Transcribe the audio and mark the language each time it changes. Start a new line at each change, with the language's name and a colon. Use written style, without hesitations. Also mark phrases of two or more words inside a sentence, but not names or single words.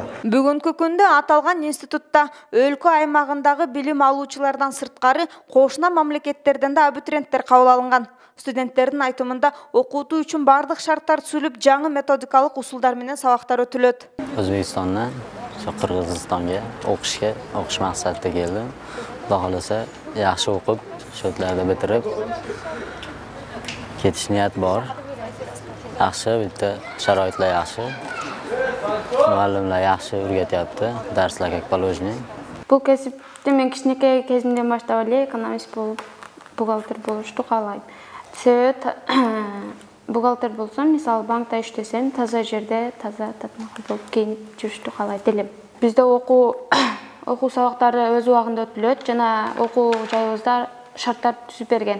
Kyrgyz: Бүгүнкү күндө аталган институтта өлкө аймагындагы билим алуучулардан сырткары кошуна мамлекеттерден да абитуриенттер кабыл алынган. Студенттердин айтымында окутуу үчүн бардык шарттар түзүлүп, жаңы методикалык усулдар менен сабактар өтүлөт. Өзбекстандан Кыргызстанга окуш максатында келдим.
Uzbek: Xudo xolasa yaxshi o'qib, shu yerlarda bitirib ketish niyat bor. Yaxshi, bitta sharoitlar yaxshi. Muallimlar yaxshi o'rgatyapti, darslar
Russian: как положено.
Kazakh: Бұл кәсіпті мен кішкентай кезімден бастап эле экономист болып, бухгалтер болушту каалайм.
Kyrgyz: Себеби бухгалтер болсом, мисалы банкта иштесем, таза жерде, таза татмакы болуп кийинип жүрүштү каалайт элем. Бизде окуу сабактары өз убагында өтүлөт жана окуу жайыбызда шарттар түзүп берген.